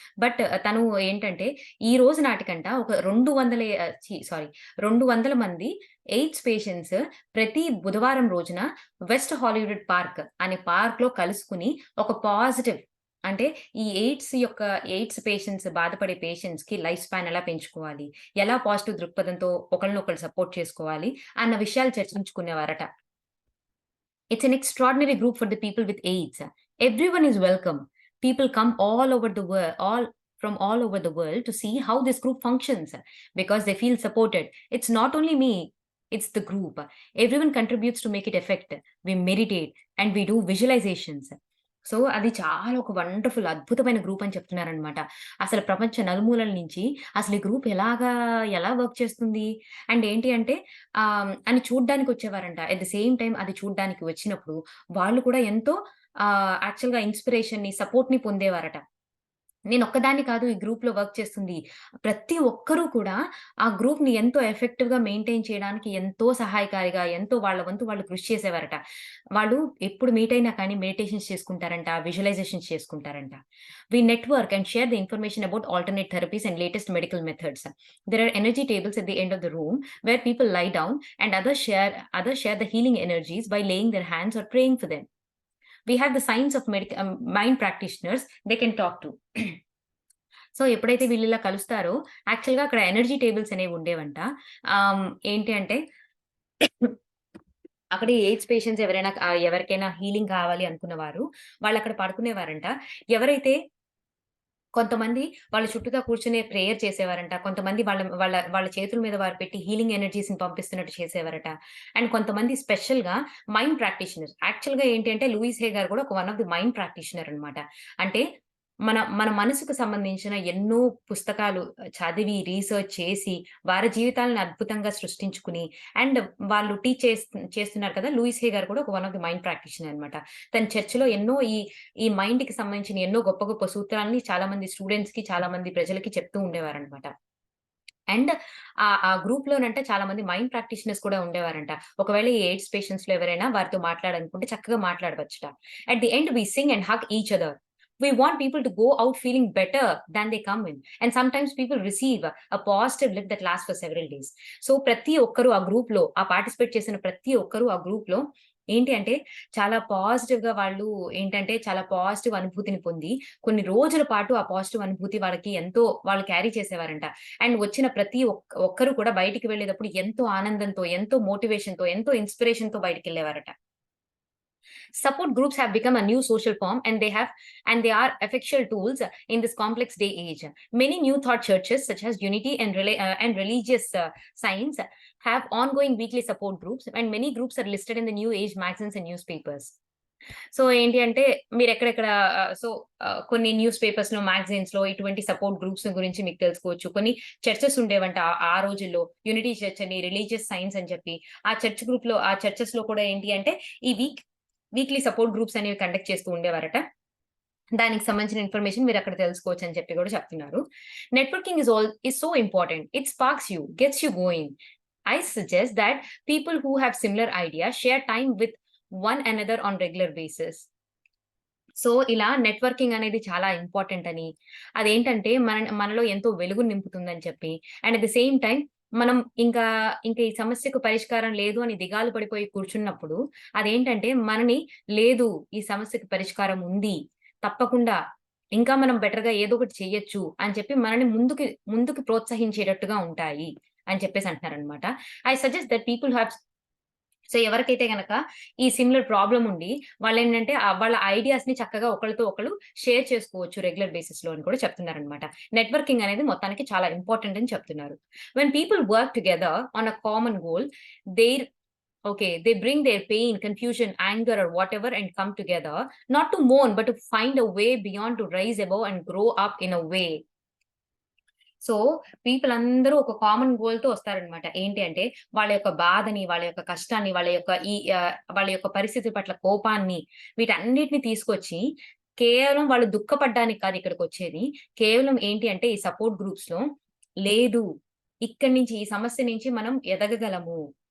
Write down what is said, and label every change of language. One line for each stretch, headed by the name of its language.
Telugu: But తను ఏంటంటే, ఈ రోజు నాటికంట ఒక 200 200 మంది ఎయిడ్స్ పేషెంట్స్ ప్రతి బుధవారం రోజున వెస్ట్ హాలీవుడ్ పార్క్ అనే పార్క్‌లో కలుసుకొని ఒక పాజిటివ్ అంటే ఎయిడ్స్ పేషెంట్స్ బాధపడే పేషెంట్స్‌కి లైఫ్ స్పాన్ ఎలా పెంచుకోవాలి? ఎలా పాజిటివ్ దృక్పథంతో ఒకళ్ళనొకళ్ళు సపోర్ట్ చేసుకోవాలి? అన్న విషయాలు చర్చించుకునేవారట.
English: It's an extraordinary group for the people with AIDS. Everyone is welcome. People come all over the world, all from all over the world to see how this group functions because they feel supported. It's not only me, it's the group. Everyone contributes to make it effect. We meditate and we do visualizations.
Telugu: So అది చాలా ఒక wonderful అద్భుతమైన group అని చెప్తున్నారనమాట. అసలు ప్రపంచ నలుమూలల నుంచి అసలు ఈ గ్రూప్ ఎలా వర్క్ చేస్తుంది? అండ్ ఏంటి అంటే అని చూడ్డానికొచ్చేవారంట.
English: at the same time
Telugu: అది చూడ్డానికి వచ్చినప్పుడు వాళ్ళు కూడా ఎంతో యాక్చువల్‌గా ఇన్‌స్పిరేషన్‌ని, సపోర్ట్‌ని పొందేవారట. నేనొక్కదాన్ని కాదు ఈ గ్రూప్‌లో వర్క్ చేస్తుంది. ప్రతి ఒక్కరు కూడా ఆ గ్రూప్‌ని ఎంతో ఎఫెక్టివ్‌గా మెయింటైన్ చేయడానికి ఎంతో సహాయకారిగా, ఎంతో వాళ్ళ వంతు వాళ్ళు కృషి చేసేవారట. వాళ్ళు ఎప్పుడు మీట్ అయినా కానీ meditations చేసుకుంటారంట, visualisations చేసుకుంటారంట.
English: We network and share the information about alternate therapies and latest medical methods. There are energy tables at the end of the room where people lie down and others share the healing energies by laying their hands or praying for them. We have the science of mind practitioners they can talk to.
Telugu: So ఎప్పుడైతే వీళ్ళిలా కలుస్తారో యాక్చువల్‌గా అక్కడ energy tables అనేవి ఉండేవంట. ఏంటి అంటే అక్కడ AIDS patients ఎవరికైనా healing కావాలి అనుకున్న వారు వాళ్ళక్కడ పడుకునేవారంట. ఎవరైతే కొంతమంది వాళ్ళ చుట్టూతా కూర్చొని ప్రేయర్ చేసేవారంట. కొంతమంది వాళ్ళ వాళ్ళ వాళ్ళ చేతుల మీద వారు పెట్టి హీలింగ్ ఎనర్జీస్‌ని పంపిస్తున్నట్టు చేసేవారట. అండ్ కొంతమంది స్పెషల్‌గా మైండ్ ప్రాక్టీషనర్స్. యాక్చువల్‌గా ఏంటి అంటే లూయిస్ హే గారు కూడా ఒక
English: one of the mind practitioner
Telugu: అన్నమాట. అంటే మన మన మనసుకు సంబంధించిన ఎన్నో పుస్తకాలు చదివి, రీసెర్చ్ చేసి, వారి జీవితాలను అద్భుతంగా సృష్టించుకుని అండ్ వాళ్ళు టీచ్ చేస్తున్నారు కదా! లూయిస్ హే గారు కూడా ఒక
English: one of the mind practitioner
Telugu: అన్నమాట. తన చర్చ్‌లో ఎన్నో ఈ మైండ్‌కి సంబంధించిన ఎన్నో గొప్ప గొప్ప సూత్రాల్ని చాలా మంది స్టూడెంట్స్‌కి, చాలా మంది ప్రజలకి చెప్తూ ఉండేవారనమాట. అండ్ ఆ గ్రూప్‌లోనంటే చాలా మంది మైండ్ ప్రాక్టీషనర్స్ కూడా ఉండేవారంట. ఒకవేళ ఈ ఎయిడ్స్ పేషెంట్స్‌లో ఎవరైనా వారితో మాట్లాడాలనుకుంటే చక్కగా మాట్లాడవచ్చుట.
English: At the end we sing and hug each other. We want people to go out feeling better than they come in. And sometimes people receive a positive lift that lasts for several days.
Telugu: So ప్రతి ఒక్కరు ఆ గ్రూప్‌లో participate చేసిన ప్రతి ఒక్కరు ఆ గ్రూప్‌లో ఏంటి అంటే చాలా పాజిటివ్‌గా వాళ్ళు ఏంటంటే చాలా పాజిటివ్ అనుభూతిని పొంది కొన్ని రోజుల పాటు ఆ పాజిటివ్ అనుభూతి వాళ్ళకి ఎంతో వాళ్ళు క్యారీ చేసేవారంట. అండ్ వచ్చిన ప్రతి ఒక్కరు కూడా బయటికి వెళ్ళేటప్పుడు ఎంతో ఆనందంతో, ఎంతో మోటివేషన్‌తో, ఎంతో ఇన్‌స్పిరేషన్‌తో బయటికెళ్ళేవారట.
English: Support groups have become a new social form and they are effectual tools in this complex day age. Many new thought churches such as Unity and Religious Science have ongoing weekly support groups and many groups are listed in the New Age magazines and newspapers.
Telugu: So ఏంటి అంటే మీరెక్కడెక్కడ కొన్ని news పేపర్స్‌లో, మ్యాగజైన్స్‌లో ఇటువంటి support groups గురించి మీకు తెలుసుకోవచ్చు. కొన్ని churches ఉండేవంట ఆ రోజుల్లో. యూనిటీ చర్చ్ అని, రిలీజియస్ సైన్స్ అని చెప్పి ఆ చర్చెస్‌లో కూడా ఏంటి అంటే ఈ వీక్లీ సపోర్ట్ గ్రూప్స్ అనేవి కండక్ట్ చేస్తూ ఉండేవారట. దానికి సంబంధించిన ఇన్ఫర్మేషన్ మీరక్కడ తెలుసుకోవచ్చని చెప్పి కూడా చెప్తున్నారు.
English: Networking is so important. It sparks you, gets you going. I suggest that people who have similar ideas share time with one another on regular basis.
Telugu: So, ఇలా నెట్వర్కింగ్ అనేది చాలా ఇంపార్టెంట్ అని, అదేంటంటే మనలో ఎంతో వెలుగుని నింపుతుందని చెప్పి,
English: and at the same time
Telugu: మనం ఇంకా ఈ సమస్యకు పరిష్కారం లేదు అని దిగాలు పడిపోయి కూర్చున్నప్పుడు, అదేంటంటే లేదు ఈ సమస్యకు పరిష్కారం ఉంది. తప్పకుండా ఇంకా మనం బెటర్‌గా ఏదో ఒకటి చెయ్యొచ్చు అని చెప్పి మనల్ని ముందుకు ప్రోత్సహించేటట్టుగా ఉంటాయి అని చెప్పేసి అంటున్నారనమాట.
English: I suggest that people have
Telugu: so ఎవరికైతే గనక ఈ సిమిలర్ ప్రాబ్లమ్ ఉండి వాళ్ళేంటంటే వాళ్ళ ఐడియాస్‌ని చక్కగా ఒకళ్ళతో ఒకళ్ళు షేర్ చేసుకోవచ్చు రెగ్యులర్ బేసిస్‌లో అని కూడా చెప్తున్నారనమాట. నెట్వర్కింగ్ అనేది మొత్తానికి చాలా ఇంపార్టెంట్ అని చెప్తున్నారు.
English: When people work together on a common goal they bring their pain, confusion, anger or whatever and come together not to mourn but to find a way beyond, to rise above and grow up in a way.
Telugu: So, people అందరూ ఒక common గోల్‌తో వస్తారనమాట. ఏంటి అంటే, వాళ్ళ యొక్క బాధని, వాళ్ళ యొక్క కష్టాన్ని, వాళ్ళ యొక్క పరిస్థితి పట్ల కోపాన్ని, వీటన్నిటిని తీసుకొచ్చి, కేవలం వాళ్ళు దుఃఖపడ్డానికి కాదు ఇక్కడికొచ్చేది. కేవలం ఏంటి అంటే, ఈ సపోర్ట్ గ్రూప్స్‌లో లేదు, ఇక్కడి నుంచి ఈ సమస్య నుంచి మనం ఎదగగలము.